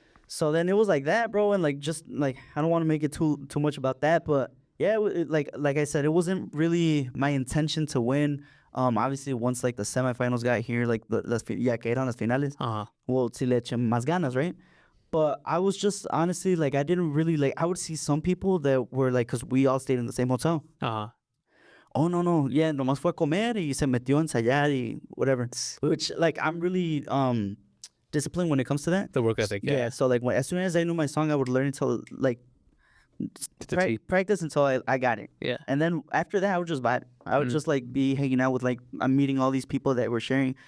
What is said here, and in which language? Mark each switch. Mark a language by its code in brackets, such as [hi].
[en] So then it was like that, bro, and like just like I don't want to make it too much about that, but yeah, like I said, it wasn't really my intention to win. Obviously once like the semifinals got here, like [es] ya que eran las finales, [en] well, [es] si le eché más ganas, [en] right? But I was just honestly like I didn't really like. I would see some people that were like, because we all stayed in the same hotel. Oh no, yeah, [es] nomás fue a comer y se metió a ensayar y whatever. [en] Which like I'm really disciplined when it comes to that. The work ethic. Yeah. So like as soon as I knew my song, I would learn until like practice until I got it. Yeah. And then after that, I would just vibe. I would just like be hanging out with like I'm meeting all these people that were sharing.